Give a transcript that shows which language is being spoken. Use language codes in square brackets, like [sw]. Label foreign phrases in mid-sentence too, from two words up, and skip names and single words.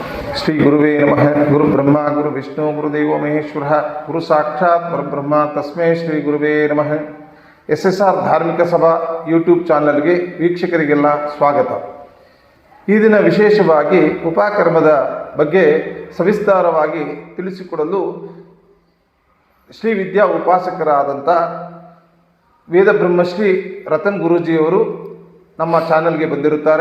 [sa] ಶ್ರೀ ಗುರುವೇ ನಮಃ. ಗುರು ಬ್ರಹ್ಮ ಗುರು ವಿಷ್ಣು ಗುರುದೇವೋ ಮಹೇಶ್ವರ ಗುರು ಸಾಕ್ಷಾತ್ ಪರಬ್ರಹ್ಮ ತಸ್ಮೈ ಶ್ರೀ ಗುರುವೇ ನಮಃ. [kn] SSR ಧಾರ್ಮಿಕ ಸಭಾ ಯೂಟ್ಯೂಬ್ ಚಾನಲ್ಗೆ ವೀಕ್ಷಕರಿಗೆಲ್ಲ ಸ್ವಾಗತ. ಈ ದಿನ ವಿಶೇಷವಾಗಿ ಉಪಕರ್ಮದ ಬಗ್ಗೆ ಸವಿಸ್ತಾರವಾಗಿ ತಿಳಿಸಿಕೊಡಲು ಶ್ರೀ ವಿದ್ಯಾ ಉಪಾಸಕರಾದಂಥ ವೇದ ಬ್ರಹ್ಮಶ್ರೀ ರತನ್ ಗುರೂಜಿಯವರು ನಮ್ಮ ಚಾನಲ್ಗೆ ಬಂದಿರುತ್ತಾರೆ.